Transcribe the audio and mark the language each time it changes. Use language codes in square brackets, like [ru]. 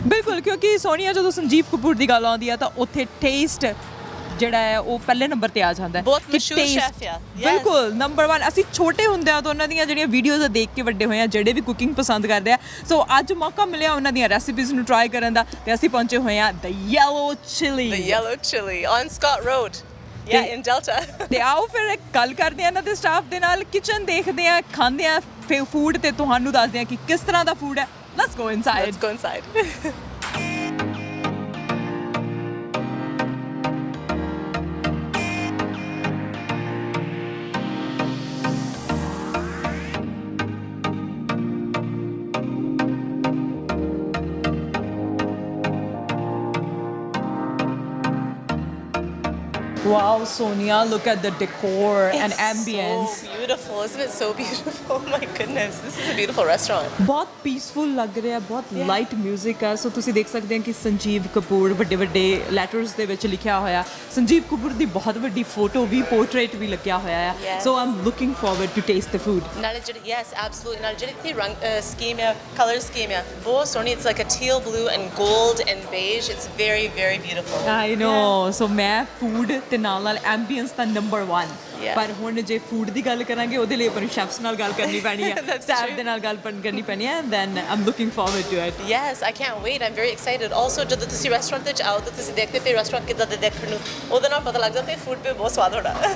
[pa] ਬਿਲਕੁਲ, ਕਿਉਂਕਿ ਸੋਨੀਆ ਜਦੋਂ ਸੰਜੀਵ ਕਪੂਰ ਦੀ ਗੱਲ ਆਉਂਦੀ ਆ ਤਾਂ ਉੱਥੇ ਟੇਸਟ ਜਿਹੜਾ ਹੈ ਉਹ ਪਹਿਲੇ ਨੰਬਰ ਤੇ ਆ ਜਾਂਦਾ ਹੈ। ਬਹੁਤ ਕਿ ਮਸ਼ਹੂਰ [en] taste, [pa] ਸ਼ੈਫ ਆ। ਬਿਲਕੁਲ ਨੰਬਰ 1। ਅਸੀਂ ਛੋਟੇ ਹੁੰਦਿਆਂ ਤੋਂ ਉਹਨਾਂ ਦੀਆਂ ਜਿਹੜੀਆਂ ਵੀਡੀਓਜ਼ ਦੇਖ ਕੇ ਵੱਡੇ ਹੋਏ ਆ, ਜਿਹੜੇ ਵੀ ਕੁਕਿੰਗ ਪਸੰਦ ਕਰਦੇ ਆ, ਸੋ ਅੱਜ ਮੌਕਾ ਮਿਲਿਆ ਉਹਨਾਂ ਦੀਆਂ ਰੈਸਿਪੀਜ਼ ਨੂੰ ਟਰਾਈ ਕਰਨ ਦਾ ਤੇ ਅਸੀਂ ਪਹੁੰਚੇ ਹੋਏ ਆ ਦ yellow chilli. [en] The yellow chili on Scott Road, yeah, in Delta. [pa] ਤੇ ਆਓ ਫਿਰ ਇੱਕ ਗੱਲ ਕਰਦੇ ਆ ਇਹਨਾਂ ਦੇ ਸਟਾਫ ਦੇ ਨਾਲ, ਕਿਚਨ ਦੇਖਦੇ ਆ, ਖਾਂਦੇ ਆ ਫਿਰ ਫੂਡ ਤੇ ਤੁਹਾਨੂੰ ਦੱਸਦੇ ਆ ਕਿ ਕਿਸ ਤਰ੍ਹਾਂ ਦਾ ਫੂਡ ਹੈ। [en] Let's go inside. Let's go inside. Wow, Sonia, look at the decor and It's ambience. so beautiful, isn't it? So beautiful. Oh my goodness, this is a beautiful restaurant. [pa] ਬਹੁਤ peaceful ਲੱਗ ਰਿਹਾ, ਬਹੁਤ light music ਹੈ। ਸੋ ਤੁਸੀਂ ਦੇਖ ਸਕਦੇ ਹੋ ਕਿ ਸੰਜੀਵ ਕਪੂਰ ਵੱਡੇ ਵੱਡੇ ਲੈਟਰਸ ਦੇ ਵਿੱਚ ਲਿਖਿਆ ਹੋਇਆ। ਸੰਜੀਵ ਕਪੂਰ ਦੀ ਬਹੁਤ ਵੱਡੀ ਫੋਟੋ ਵੀ, ਪੋਰਟਰੇਟ ਵੀ ਲੱਗਿਆ ਹੋਇਆ ਹੈ। [en] So I'm looking forward to taste the food. [pa] ਨਾਲੇ ਜਿਹੜੀ [en] yes absolutely, [pa] ਨਾਲੇ ਜਿਹੜੀ ਇੱਥੇ ਰੰਗ ਸਕੀਮ ਆ, ਕਲਰ ਸਕੀਮ ਆ, ਬਹੁਤ ਸੋਹਣੀ। [en] It's like a teal blue and gold and beige. It's very very beautiful. I know. [pa] ਸੋ ਮੈਂ ਫੂਡ ਤੇ ਨਾਲ ਐਂਬੀਐਂਸ ਦਾ ਨੰਬਰ 1। ਪਰ ਹੁਣ ਜੇ ਫੂਡ ਦੀ ਗੱਲ ਕਰਾਂਗੇ ਉਹਦੇ ਲਈ ਆਪਾਂ ਨੂੰ ਸ਼ੈਫਸ ਨਾਲ ਗੱਲ ਕਰਨੀ ਪੈਣੀ ਹੈ, ਸਟਾਫ ਦੇ ਨਾਲ ਗੱਲ ਕਰਨੀ ਪੈਣੀ ਹੈ। [en] Then I'm looking forward to it. Yes, I can't wait. I'm very excited. [pa] Also, ਜਦੋਂ ਤੁਸੀਂ ਰੈਸਟੋਰੈਂਟ ਵਿੱਚ ਆਓ ਤਾਂ ਤੁਸੀਂ ਦੇਖਦੇ ਪਏ ਰੈਸਟੋਰੈਂਟ ਕਿੱਦਾਂ ਦੇ ਦੇਖਣ ਨੂੰ, ਉਹਦੇ ਨਾਲ ਪਤਾ ਲੱਗ ਜਾਂਦਾ ਹੈ ਫੂਡ 'ਤੇ ਬਹੁਤ ਸਵਾਦ ਹੋਣਾ।